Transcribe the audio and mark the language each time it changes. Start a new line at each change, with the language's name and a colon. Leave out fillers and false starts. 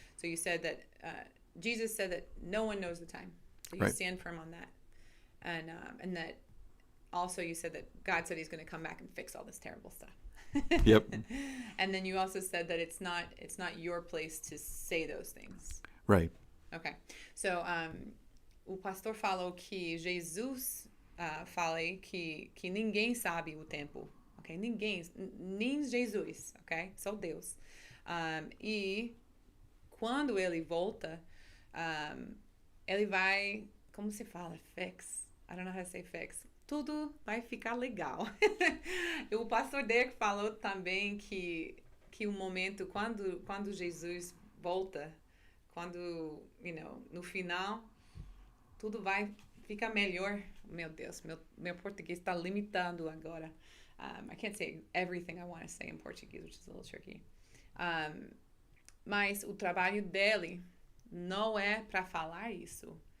English: So you said that Jesus said that no one knows the time. So you stand firm on that, and that also you said that God said He's going to come back and fix all this terrible stuff. Yep. And then you also said that it's not your place to say those things. Right. Okay.
Portuguese: So o pastor falou que Jesus fala que ninguém sabe o tempo, ok? Ninguém, nem Jesus, ok? Só Deus. E quando ele volta, ele vai, como se fala?
English: Fix. I don't know how to say fix.
Portuguese: Tudo vai ficar legal. E o pastor Derek falou também que o momento quando Jesus volta, quando, no final, tudo vai ficar melhor. Meu Deus, meu português está limitado agora.
English: I can't say everything I want to say in Portuguese, which is a little tricky.
Portuguese: Mas o trabalho dele não é para falar isso.